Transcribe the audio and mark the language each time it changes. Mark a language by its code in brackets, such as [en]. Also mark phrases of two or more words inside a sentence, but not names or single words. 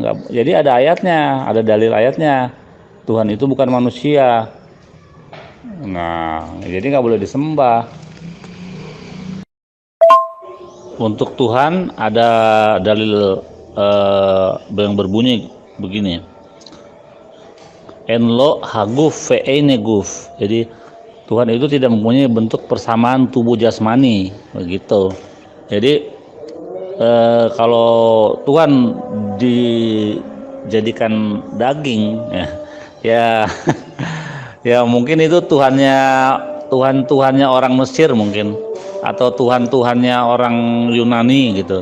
[id] Nggak, jadi ada ayatnya, ada dalil ayatnya. Tuhan itu bukan manusia. Nah, jadi nggak boleh disembah. Untuk Tuhan ada dalil yang berbunyi begini, [he] אין לו הגוף ואינו גוף. [id] Jadi Tuhan itu tidak mempunyai bentuk persamaan tubuh jasmani, begitu. Jadi kalau Tuhan jadikan daging ya. Ya, ya mungkin itu Tuhannya orang Mesir mungkin, atau Tuhannya orang Yunani gitu.